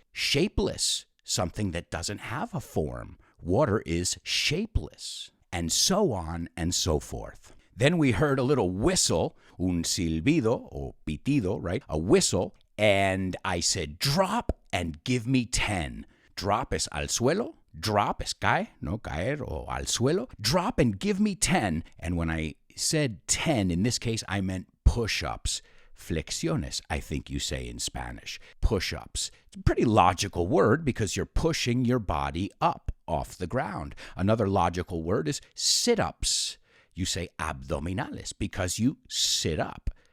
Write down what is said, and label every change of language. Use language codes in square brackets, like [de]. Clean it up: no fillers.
[en] Shapeless, something that doesn't have a form. Water is shapeless. And so on and so forth. Then we heard a little whistle, [es] un silbido o pitido, [en] right? A whistle. And I said, drop and give me 10. [es] Drop es al suelo. Drop es cae, no caer o al suelo. [en] Drop and give me 10. And when I said 10, in this case, I meant push-ups. Flexiones, I think you say in Spanish. Push-ups. It's a pretty logical word because you're pushing your body up off the ground. Another logical word is sit-ups. You say abdominales because you sit up.